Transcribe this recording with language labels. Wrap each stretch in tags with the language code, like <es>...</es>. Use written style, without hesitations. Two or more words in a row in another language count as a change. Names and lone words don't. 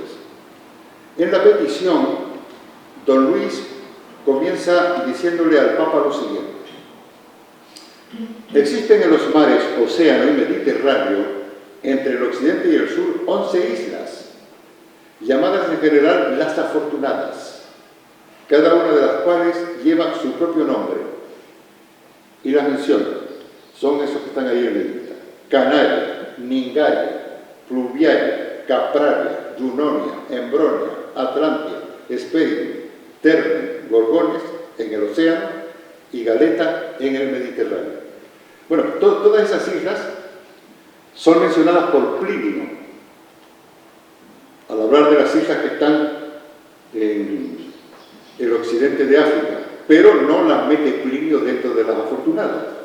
<es>En la petición, Don Luis comienza diciéndole al Papa lo siguiente: existen en los mares Océano y Mediterráneo, entre el occidente y el sur, 11 islas, llamadas en general las afortunadas, cada una de las cuales lleva su propio nombre. Y las menciona. Son esos que están ahí en la lista: Canaria, Ningaria, Pluviaria, Capraria, Junonia, Embronia, Atlantia, Hesperium, Terne, Gorgones en el océano y Galeta en el Mediterráneo. Bueno, todas esas islas son mencionadas por Plinio al hablar de las islas que están en el occidente de África, pero no las mete Plinio dentro de las afortunadas.</es>